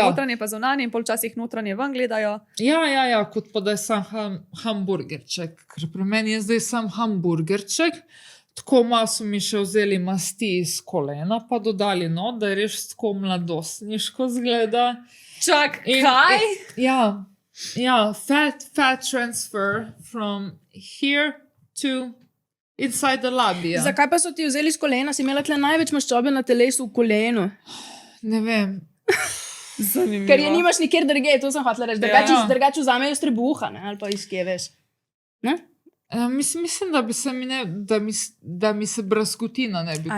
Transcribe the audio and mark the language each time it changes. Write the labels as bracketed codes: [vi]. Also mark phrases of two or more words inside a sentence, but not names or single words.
[sl] notranje pa zunanje in polčasih notranje ven gledajo. Ja, kot pa da je sam hamburgerček, ker pri meni je zdaj sam hamburgerček, tako malo so mi še vzeli masti iz kolena, pa dodali, no, da je res tako mladostniško zgleda. Čak, In- Ja, [en] fat transfer from here 2, inside the labia. [sl] Zakaj pa so ti vzeli z kolena? Si imela tle največ maščobe na telesu v kolenu. Ne vem. Zanimivo. Ker je nimaš nikjer drugje, to sem hotela reči. Ja. Drugače vzamejo iz trebuha, ne? Ali pa iz kje veš. Ne? Mislim, da bi se mi ne, da mi se brazgotina ne bi